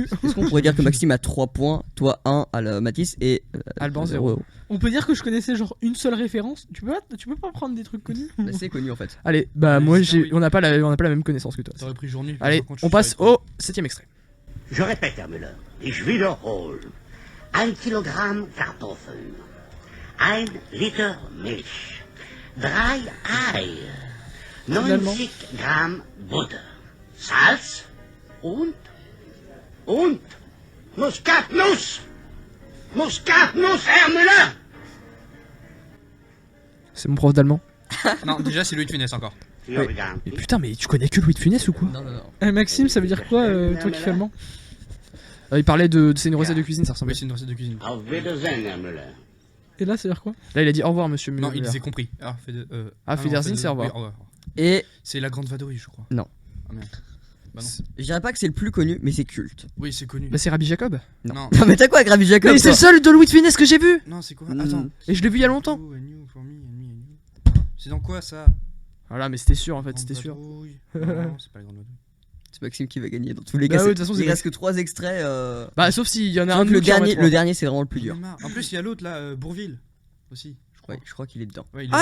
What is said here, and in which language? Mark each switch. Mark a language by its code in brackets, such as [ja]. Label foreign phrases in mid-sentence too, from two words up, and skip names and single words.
[fr] vu. est-ce qu'on pourrait dire que Maxime a 3 points, toi 1 à la Mathis et Alban, 0. On peut dire que je connaissais genre une seule référence. Tu peux pas prendre des trucs connus. Bah, c'est connu en fait. Allez, bah Les moi visiteurs, j'ai. oui. On n'a pas la même connaissance que toi. T'aurais pris journée. Allez, par contre, on je passe savais au 7ème extrait. Je répète, [de] Herr Müller, ich wiederhole. 1 Kilogramm Kartoffeln, 1 Liter Milch, 3 Eier, 90 Gramm Butter, Salz und Muskatnuss! Muskatnuss, Herr Müller! [fr] C'est mon prof d'allemand. pas. Non, déjà c'est Louis de Funès encore. [de] Ja, bedankt. [fr] Mais putain, mais tu connais que Louis de Funès ou quoi? Non, non, non. Eh, Maxime, ça veut dire quoi, toi qui fais allemand? Il parlait de. C'est une recette de cuisine, ça ressemble. Oui, c'est une recette de cuisine. [de] Auf Wiedersehen, Herr Müller. [fr] Et là, ça veut dire quoi? Là, il a dit au revoir, monsieur Müller. Non, il les a compris. Ah, Federzin, c'est au revoir. Oui, au revoir. Et C'est la grande vadrouille, je crois. Non. Ah merde. Bah non. je dirais pas que c'est le plus connu, mais c'est culte. Oui, c'est connu. Bah, c'est Rabbi Jacob. Non. Non. Non, mais t'as quoi avec Rabbi Jacob? Mais c'est le toi seul de Louis de Funès que j'ai vu. Non, c'est quoi? Mm. Attends. Et je l'ai vu il y a longtemps. [en] Oh, a new for me, a new. [fr] C'est dans quoi ça? Voilà, mais c'était sûr en fait, Grande c'était sûr. vadrouille. Non, c'est pas la grande vadrouille. C'est Maxime qui va gagner dans tous les Bah cas. ouais, de toute façon, il c'est reste que 3 extraits. Bah, sauf s'il y en a Sauf un que de le nous qui en dernier, mettra. le dernier c'est vraiment le plus J'en ai dur. marre. En plus, il y a l'autre là, Bourville aussi. Je crois. Ouais, je crois qu'il est dedans. Ouais, il est